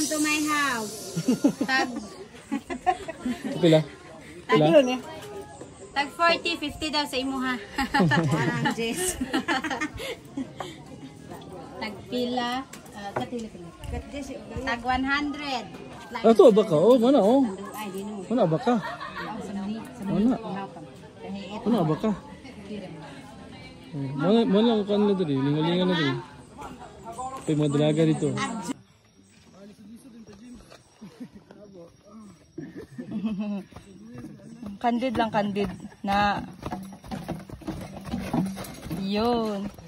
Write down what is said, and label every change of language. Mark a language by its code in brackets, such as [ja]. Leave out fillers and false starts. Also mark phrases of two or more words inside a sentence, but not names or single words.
[en] to my house. [hil] Tag Kapila? Pila? tag 40, 50 daw sa imo ha. Parang Jess. Tag pila, tag 100. Ah, ito ba ka? Oh, mana oh. Ay, di no. Mana ba ka? Mana? Mana ba ka? Mana lang kan na dali, lingalingan na dali. [tl] Ito yung mga dalaga dito. Candid lang, candid na yun.